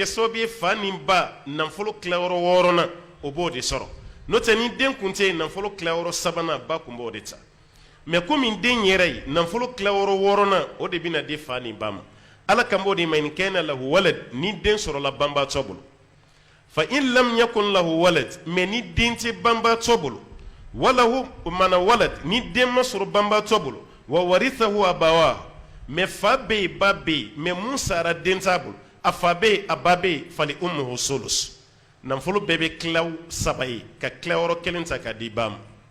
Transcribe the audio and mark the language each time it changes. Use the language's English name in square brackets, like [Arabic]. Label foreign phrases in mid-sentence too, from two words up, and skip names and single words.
[Bambara] sababu ye fa ni ba nafolo tilayɔrɔ 6nan o b'o de sɔrɔ n'o tɛ ni den kun tɛ yen nafolo tilayɔrɔ 3nan ba kun b'o de ta [French] mais comme [Bambara] den yɛrɛ nafolo kila wɔɔrɔnan o de bɛna di fa ni ba ma ala kan b'o de ma [Arabic] إن كان له ولد [Bambara] ni den sɔrɔla banbaatɔ bolo fa [Arabic] إن لم يكن له ولد [Bambara] mais ni den tɛ banbaatɔ bolo [Arabic] walahu mana walad [Bambara] ni den ma sɔrɔ banbaatɔ bolo [Arabic] وورثه أبواه [Bambara] mais fa bɛ yen ba bɛ yen mais mun sara den t'a bolo a fa bɛ yen a ba bɛ yen [Arabic] فلأمه الثلث [Bambara] nafolo bɛɛ bɛ kilaw saba ye ka kilayɔrɔ kelen ta k'a di ba